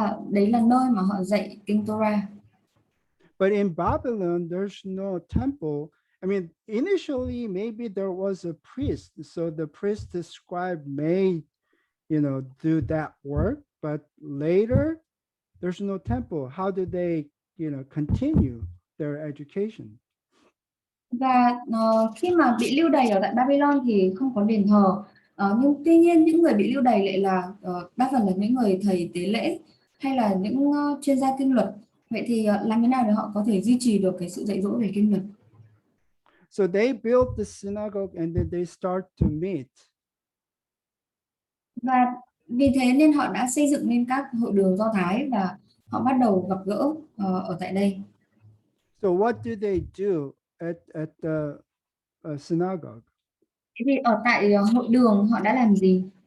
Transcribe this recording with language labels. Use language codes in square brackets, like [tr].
[vi] Đấy là nơi mà họ dạy kinh Torah. [en] But in Babylon, there's no temple. I mean, initially, maybe there was a priest. So the priest, the scribe may, do that work. But later, there's no temple. How do they, continue their education? [vi] Và khi mà bị lưu đày ở tại Babylon thì không có đền thờ. Nhưng tuy nhiên những người bị lưu đày lại là đa phần là những người thầy tế lễ hay là những chuyên gia kinh luật. Vậy thì làm thế nào để họ có thể duy trì được cái sự dạy dỗ về kinh luật? [en] So they built the synagogue and then they start to meet. [vi] Và vì thế nên họ đã xây dựng nên các hội đường Do Thái và họ bắt đầu gặp gỡ ở tại đây. [en] So what do they do at the synagogue? [vi] Thế thì ở tại hội đường họ đã làm gì?